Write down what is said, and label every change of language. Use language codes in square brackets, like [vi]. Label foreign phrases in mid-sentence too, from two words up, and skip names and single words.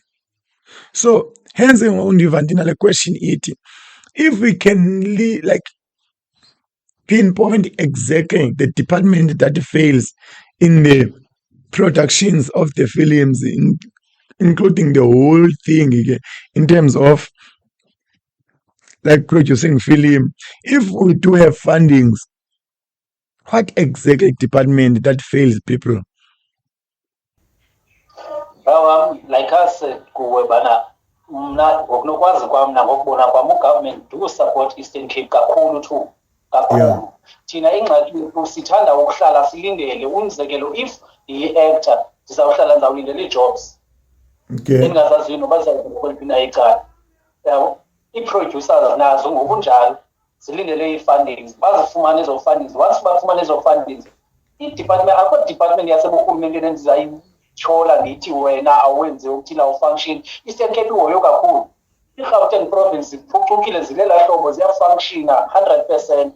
[en] So, hence, the question is, if we can pinpoint exactly the department that fails in the productions of the films, including the whole thing in terms of like producing film. If we do have fundings, what exactly department that fails people? Like I said, [xh] ngokunokwazi kwami nangokubona kwami ugovernment [en] do support [xh] Eastern Cape kakhulu too. Kakhulu. Thina ingxaki yethu sithanda ukuhlala silindele umzekelo if i-actor ndizawuhlala ndizawulindela ii-jobs. [en] Okay. [xh] Engazaziyo noba zizawukweliphi na icala. yabo i-producers nazo ngokunjalo zilindele i-fundings bazifumane ezo fundings once bafumane ezo fundings i-department akho department yaseburhulumenteni endizayitshola ndithi wena awenze ukuthile awufunction Eastern Cape ihoyo kakhulu i-Gauteng province ziphucukile zilela hlobo ziyafunctiona 100%.